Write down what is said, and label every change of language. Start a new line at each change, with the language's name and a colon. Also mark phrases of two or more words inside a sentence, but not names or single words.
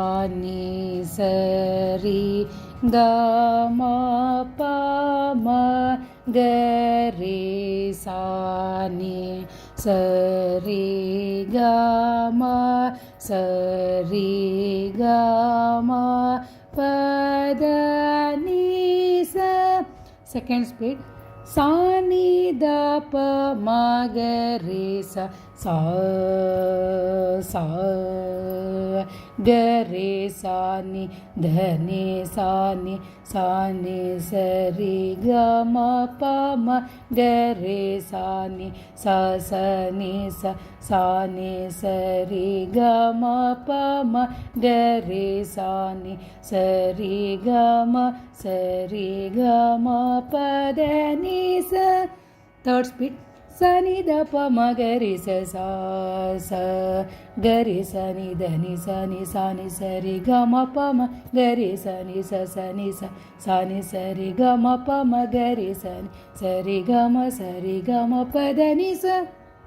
English: ri ga ma pa ma ga ri sa ni sa ri ga ma pa da ni sa. Second speed sa ni da pa ma ga ri sa sa sa ga ri sa ni da ni sa ri ga ma pa ma ga ri sa ni sa ri ga ma pa ma ga ri sa ri ga ma pa da ni sa. Third speed sa ni da pa ma ga ri sa sa sa ga ri sa ni da ni sa ri ga ma pa ma ga ri sa ri ga ma pa ma ga ri sa ri ga ma pa da ni sa.